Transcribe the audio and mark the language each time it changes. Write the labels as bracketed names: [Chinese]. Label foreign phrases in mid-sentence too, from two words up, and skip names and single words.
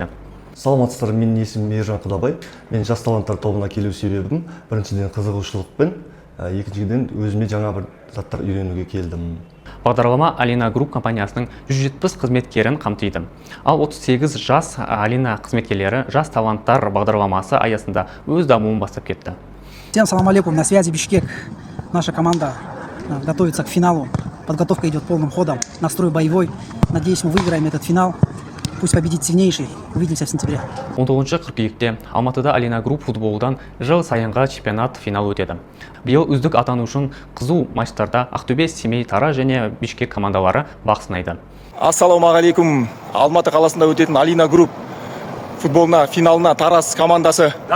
[Kazakh] Саламатсыздар, менің есімім Ержан Құдабай. Мен жас таланттар тобына келу себебім біріншіден қызығушылықпен, екіншіден өзіме жаңа бір заттар үйренуге келдім. Бағдарлама Alina Group компаниясының 170 қызметкерін қамтиды. Ал 38 жас Alina қызметкерлері жас таланттар бағдарламасы аясында өз дамуын бастап кетті. [Russian] Всем [Arabic] سلام عليكم, [Russian] на связи Бишкек. Наша команда готовится к финалу. Подготовка идет полным ходом, настрой боевой. Надеюсь, мы выиграем этот финал. Пусть победит сильнейший. Увидимся в сентябре. [Kazakh] 19 қыркүйекте Алматыда Alina Group футболдан жыл сайынғы чемпионат финал өтеді. Биыл үздік атану үшін қызу матчтарда Ақтөбе, Семей, Тара және Бишкек командалары бақ сынайды. Ассалаумағалейкум. Алматы қаласында өтетін Alina Group футболына финалына Тарас командасы.